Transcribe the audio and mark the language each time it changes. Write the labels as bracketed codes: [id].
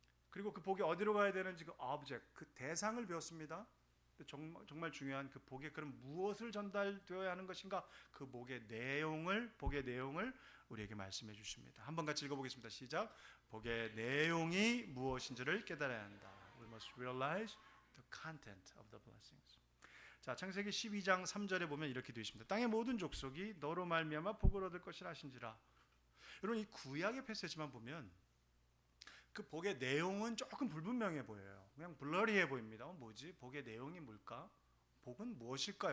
[ko] 그리고 그 복이 어디로 가야 되는지 그 object, 그 대상을 배웠습니다. 정말 중요한 그 복의 그럼 무엇을 전달되어야 하는 것인가? 그 복의 내용을 우리에게 말씀해 주십니다. 한번 같이 읽어보겠습니다. 시작. 복의 내용이 무엇인지를 깨달아야 한다. [en] We must realize the content of the blessings. [ko] 자, 창세기 12장 3절에 보면 이렇게 되어 있습니다. 땅의 모든 족속이 너로 말미암아 복을 얻을 것이라 하신지라. 여러분 이 구약의 패시지만 보면 그 복의 내용은 조금 불분명해 보여요. 그냥 블러리해 보입니다. 뭐지? 복의 내용이 뭘까? 복은 무엇일까?